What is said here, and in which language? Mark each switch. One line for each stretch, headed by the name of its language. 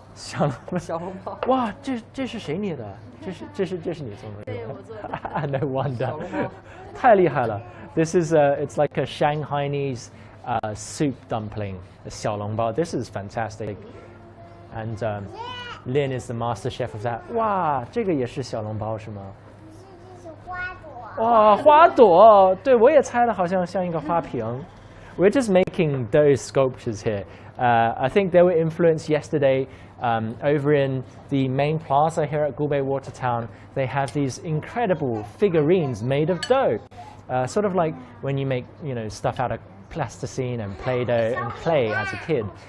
Chinese: 小笼包，哇，这是谁捏的？这是你做的？对，我做的。
English: No wonder，
Chinese: 太厉害了。
English: This is it's like a Shanghainese soup dumpling, a 小笼包. This is fantastic, and Lin is the master chef of that.
Chinese: 哇，这个也是小笼包是吗？是花朵。哇，花朵，对我也猜了，好像像一个花瓶。
English: We're just making those sculptures here. I think they were influenced yesterday over in the main plaza here at Gubei Watertown. They have these incredible figurines made of dough, sort of like when you make stuff out of plasticine and Play-Doh and clay as a kid.